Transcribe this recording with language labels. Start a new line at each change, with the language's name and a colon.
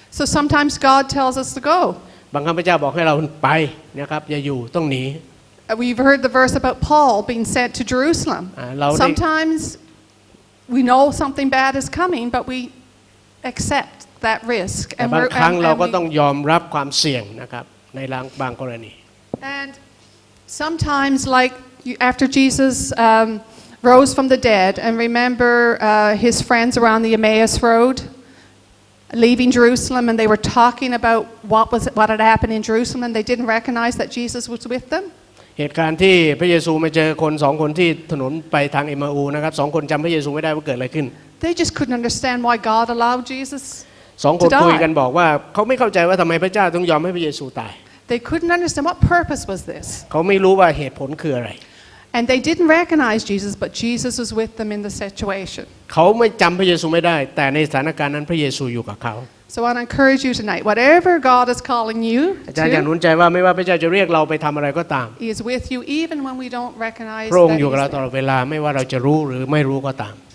English: So sometimes God tells us to go.
Thai: บางครั้งพระเจ้าบอกให้เราไปนะครับอย่าอยู่ต้องหนี
English: We've heard the verse about Paul being sent to Jerusalem. Sometimes we know something bad is coming, but we accept that risk.
Thai: แต่บางครั้งเราก็ต้องยอมรับความเสี่ยงนะครับในบางกรณี
English: And sometimes, like after Jesus rose from the dead, and remember his friends around the Emmaus Road, leaving Jerusalem, and they were talking about what had happened in Jerusalem, and they didn't recognize that Jesus was with them.
Thai: เหตุการณ์ที่พระเยซูมาเจอคน2 คนที่ถนนไปทางเอมาอูนะครับ2 คนจำพระเยซูไม่ได้ว่าเกิดอะไรขึ้น
English: They just couldn't understand why God allowed Jesus
Thai: 2 คนคุยกันบอกว่าเขาไม่เข้าใจว่าทำไมพระเจ้าต้องยอมให้พระเยซูตาย
English: They couldn't understand what purpose was this.
Thai: เขาไม่รู้ว่าเหตุผลคืออะไร
English: And they didn't recognize Jesus, but Jesus was with them in the situation.
Thai: เขาไม่จำพระเยซูไม่ได้แต่ในสถานการณ์นั้นพระเยซูอยู่กับเขา
English: So I want to encourage you tonight, whatever God is calling you
Thai: อาจารย์อยากหนุนใจว่าไม่ว่าพระเจ้าจะเรียกเราไปทำอะไรก็ตาม
English: He is with you even when we don't recognize
Thai: พระองค์
English: that
Thai: อยู่กับ
English: He's
Thai: เราตลอดเวลาไม่ว่าเราจะรู้หรือไม่รู้ก็ตาม